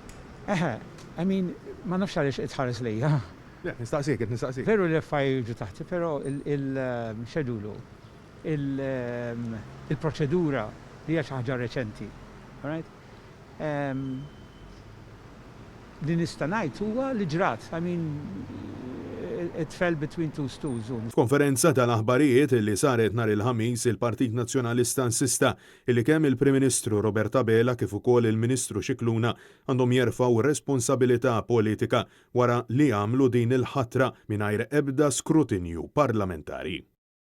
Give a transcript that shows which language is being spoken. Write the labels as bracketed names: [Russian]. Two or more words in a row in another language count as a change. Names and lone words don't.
[English] I mean, [Maltese] ma nafx għaliex itħares lejja. Nistaqsik. Veru l-FI ġu taħti, pero il-xedulu, il-proċedura li hija xi ħaġa reċenti. Li nista' ngħid huwa li ġrat. [English] I mean, it fell between two stools. [Maltese] F'konferenza tal-aħbarijiet li saret nhar il-ħamis, il-Partit Nazzjonalista insista illi kemm il-Prim Ministru Robert Abela kif ukoll il-Ministru Scicluna għandhom jerfgħu responsabilità politika wara li għamlu din il-ħatra mingħajr ebda skrutinju parlamentari.